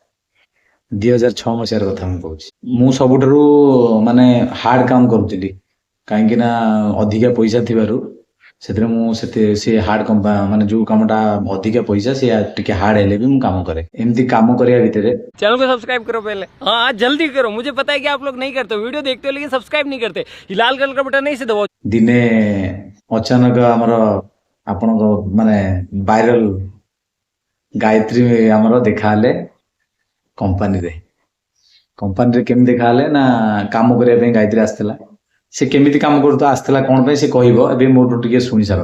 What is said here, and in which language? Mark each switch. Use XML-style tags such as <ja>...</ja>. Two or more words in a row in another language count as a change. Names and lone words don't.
<or>2006 ମସିହାର କଥା ମୁଁ କହୁଛି। ମୁଁ ସବୁଠାରୁ ମାନେ ହାର୍ଡ କାମ କରୁଥିଲି, କାହିଁକି ନା ଅଧିକା ପଇସା ଥିବାରୁ ସେଥିରେ ମୁଁ ସେ ହାର୍ଡ ମାନେ ଯୋଉ କାମଟା ଅଧିକା ପଇସା ସେ ଟିକେ ହାର୍ଡ ହେଲେ ବି ମୁଁ କାମ କରେ। ଏମିତି କାମ କରିବା ଭିତରେ</or> <hi>चैनल को सब्सक्राइब करो पहले। हाँ जल्दी करो, मुझे पता है कि आप लोग नहीं करते हो, वीडियो देखते हो लेकिन सब्सक्राइब नहीं करते। ये लाल कलर का बटन नहीं से दबाओ।</hi> <or>ଦିନେ ଅଚାନକ ଆମର ଆପଣଙ୍କ ମାନେ ଭାଇରାଲ ଗାୟତ୍ରୀ ଆମର ଦେଖାହେଲେ କମ୍ପାନୀରେ। କମ୍ପାନୀରେ କେମିତି ଦେଖାହେଲେ ନା, କାମ କରିବା ପାଇଁ ଗାୟତ୍ରୀ ଆସିଥିଲା। ସେ କେମିତି କାମ କରୁଥିଲା, ଆସିଥିଲା କ'ଣ ପାଇଁ ସେ କହିବ, ଏବେ ମୋଠୁ ଟିକେ ଶୁଣି ସାର।</or>